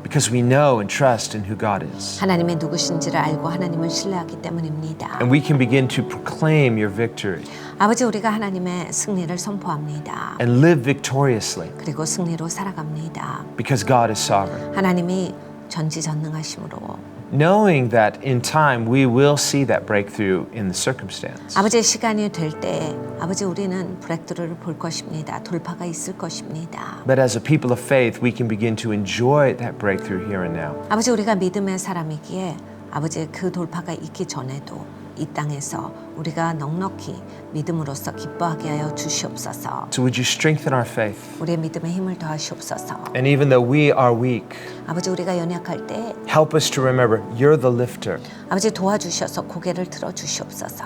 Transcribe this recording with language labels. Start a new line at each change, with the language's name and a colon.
English: because we know and trust in who God is.
Korean: 하나님의 누구신지를 알고 하나님을 신뢰하기 때문입니다.
English: And we can begin to proclaim your victory
Korean: 아버지 우리가 하나님의 승리를 선포합니다.
English: and live victoriously
Korean: 그리고 승리로 살아갑니다.
English: because God is sovereign.
Korean: 하나님이 전지전능하심으로
English: Knowing that in time we will see that breakthrough in the circumstance.
Korean: 아버지의 시간이 될 때 아버지 우리는 브레이크스루를 볼 것입니다. 돌파가 있을 것입니다.
English: But as a people of faith, we can begin to enjoy that breakthrough here and now.
Korean: 아버지 우리가 믿음의 사람이기에 아버지 그 돌파가 있기 전에도 이 땅에서 우리가 넉넉히 믿음으로써 기뻐하게 하여 주시옵소서.
English: So would you strengthen our faith?
Korean: 우리의 믿음에 힘을 더하시옵소서.
English: And even though we are weak,
Korean: 아버지 우리가 연약할 때
English: help us to remember you're the lifter.
Korean: 아버지 도와주셔서 고개를 들어 주시옵소서.